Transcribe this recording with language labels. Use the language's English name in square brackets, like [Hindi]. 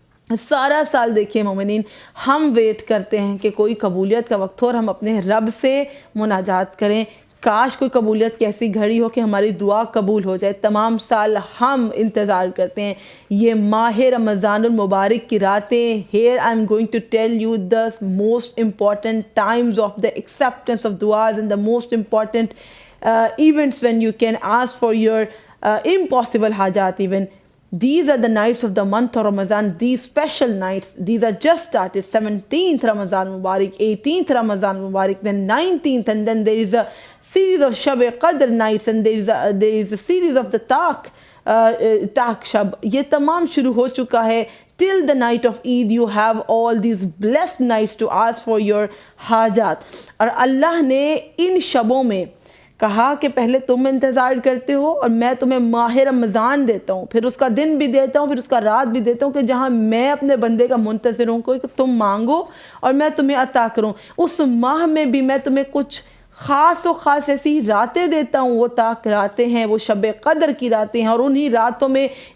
[Urdu] سارا سال دیکھیے مومنین، ہم ویٹ کرتے ہیں کہ کوئی قبولیت کا وقت ہو اور ہم اپنے رب سے مناجات کریں۔ کاش کوئی قبولیت کی ایسی گھڑی ہو کہ ہماری دعا قبول ہو جائے۔ تمام سال ہم انتظار کرتے ہیں یہ ماہ رمضان المبارک کی راتیں۔ [English] Here I'm going to tell you the most important times of the acceptance of du'as and the most important events when you can ask for your impossible hajat even. These are the nights of the month of Ramadan, these special nights. These are just started. 17th Ramadan Mubarak, 18th Ramadan Mubarak, then 19th, and then there is a series of Shab Qadr nights, and there is a series of the Taq Shab. [Urdu] یہ تمام شروع ہو چکا ہے۔ [English] Till the night of Eid you have all these blessed nights to ask for your [Urdu] حاجات۔ اور اللہ نے ان شبوں میں کہا کہ پہلے تم انتظار کرتے ہو اور میں تمہیں ماہ رمضان دیتا ہوں، پھر اس کا دن بھی دیتا ہوں، پھر اس کا رات بھی دیتا ہوں، کہ جہاں میں اپنے بندے کا منتظر ہوں کہ تم مانگو اور میں تمہیں عطا کروں۔ اس ماہ میں بھی میں تمہیں کچھ خاص و خاص ایسی راتیں دیتا ہوں، وہ طاق راتیں ہیں، وہ شب قدر کی راتیں ہیں، اور انہی راتوں میں